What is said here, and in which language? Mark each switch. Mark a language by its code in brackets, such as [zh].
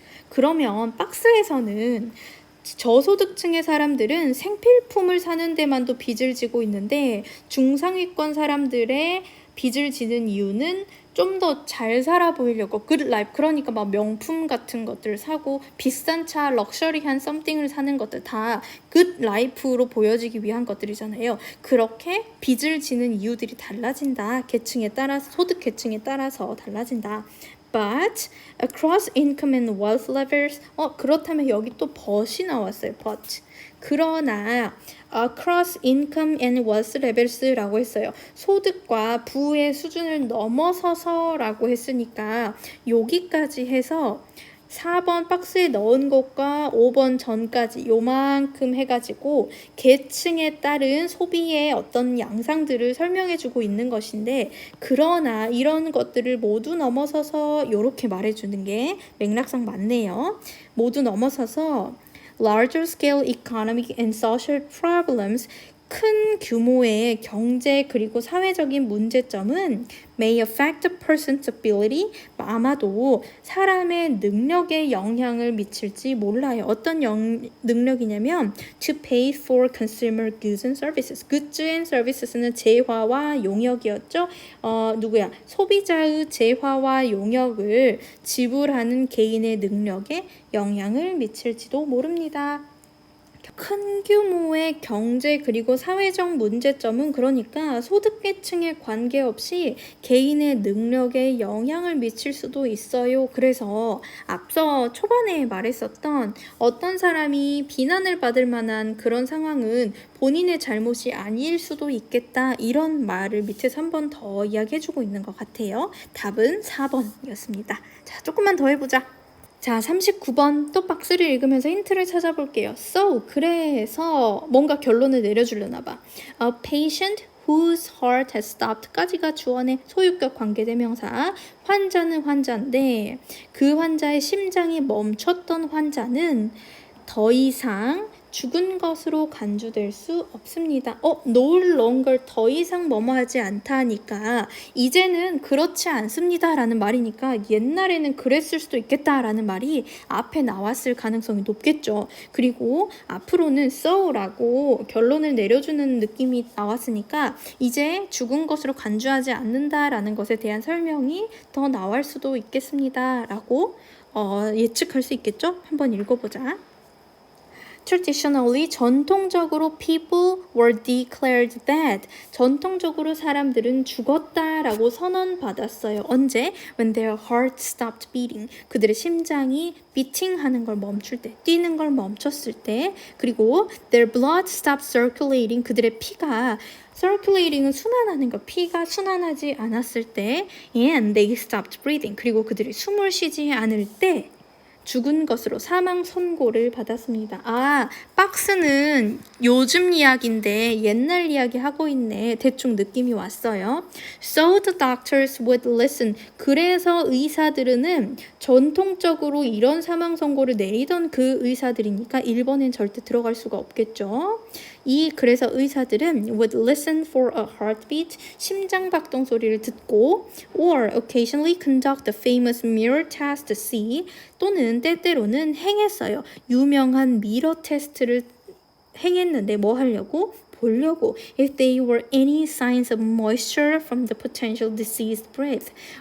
[ko] 그러면 박스에서는 저소득층의 사람들은 생필품을 사는 데만도 빚을 지고 있는데 중상위권 사람들의 빚을 지는 이유는 좀 더 잘 살아 보이려고 good life, 그러니까 막 명품 같은 것들을 사고 비싼 차, 럭셔리한 썸띵을 사는 것들 다 good life로 보여지기 위한 것들이잖아요. 그렇게 빚을 지는 이유들이 달라진다. 계층에 따라서, 소득 계층에 따라서 달라진다. [en] But across income and wealth levels, [ko] 그렇다면 여기 또 but이 나왔어요. [en] But. [ko] 그러나 [en] across income and wealth levels [ko] 라고 했어요. 소득과 부의 수준을 넘어서서라고 했으니까 여기까지 해서 4번 박스에 넣은 것과 5번 전까지 요만큼 해가지고 계층에 따른 소비의 어떤 양상들을 설명해주고 있는 것인데, 그러나 이런 것들을 모두 넘어서서 이렇게 말해주는 게 맥락상 맞네요. 모두 넘어서서 [en] larger scale economic and social problems, [ko] 큰 규모의 경제 그리고 사회적인 문제점은 [en] may affect a person's ability, [ko] 아마도 사람의 능력에 영향을 미칠지 몰라요. 어떤 능력이냐면 [en] to pay for consumer goods and services. [ko] goods and services는 재화와 용역이었죠. 소비자의 재화와 용역을 지불하는 개인의 능력에 영향을 미칠지도 모릅니다. 큰 규모의 경제 그리고 사회적 문제점은 그러니까 소득계층에 관계없이 개인의 능력에 영향을 미칠 수도 있어요. 그래서 앞서 초반에 말했었던 어떤 사람이 비난을 받을 만한 그런 상황은 본인의 잘못이 아닐 수도 있겠다, 이런 말을 밑에서 한 번 더 이야기해주고 있는 것 같아요. 답은 4번이었습니다. 자, 조금만 더 해보자. 자, 39번 또 박스를 읽으면서 힌트를 찾아볼게요. So, 그래서 뭔가 결론을 내려주려나 봐. [en] A patient whose heart has stopped [ko] 까지가 주어의 소유격 관계대명사. 환자는 환자인데 그 환자의 심장이 멈췄던 환자는 더 이상 죽은 것으로 간주될 수 없습니다. no longer 더 이상 뭐뭐하지 않다니까 이제는 그렇지 않습니다라는 말이니까 옛날에는 그랬을 수도 있겠다라는 말이 앞에 나왔을 가능성이 높겠죠. 그리고 앞으로는 so라고 결론을 내려주는 느낌이 나왔으니까 이제 죽은 것으로 간주하지 않는다라는 것에 대한 설명이 더 나올 수도 있겠습니다라고 예측할 수 있겠죠? 한번 읽어보자. [en] Traditionally, [ko] 전통적으로 [en] people were declared dead. [ko] 전통적으로 사람들은 죽었다라고 선언받았어요. 언제? [en] When their heart stopped beating. [ko] 그들의 심장이 beating하는 걸 멈출 때, 뛰는 걸 멈췄을 때, 그리고 [en] their blood stopped circulating. [ko] 그들의 피가 circulating은 순환하는 거, 피가 순환하지 않았을 때, [en] and they stopped breathing. [ko] 그리고 그들이 숨을 쉬지 않을 때. 죽은 것으로 사망 선고를 받았습니다. 박스는 요즘 이야기인데 옛날 이야기 하고 있네. 대충 느낌이 왔어요. [en] So the doctors would listen. [ko] 그래서 의사들은 전통적으로 이런 사망 선고를 내리던 그 의사들이니까 1번엔 절대 들어갈 수가 없겠죠. 그래서 의사들은 [en] would listen for a heartbeat, [ko] 심장 박동 소리를 듣고 [en] or occasionally conduct the famous mirror test to see [ko] 또는 때때로는 행했어요. 유명한 미러 테스트를 행했는데 뭐 하려고? 보려고. [en] If there were any signs of moisture from the potential deceased breath.